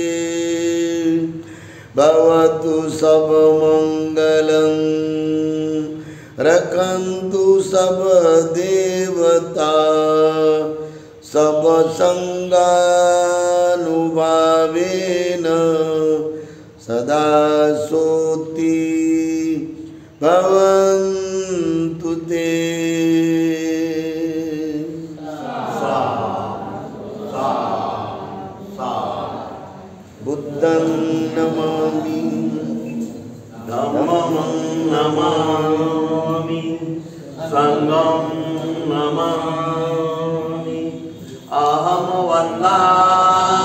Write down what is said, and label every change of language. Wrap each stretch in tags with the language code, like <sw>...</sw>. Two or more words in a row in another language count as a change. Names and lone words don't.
<pi>भवतु सब मंगलं रखन्तु सब देवता सब संगानुभावेन सदा सोती भवन्तु ते. बुद्धं नमामि धम्मं नमामि संघं नमामि अहं वन्दामि</pi>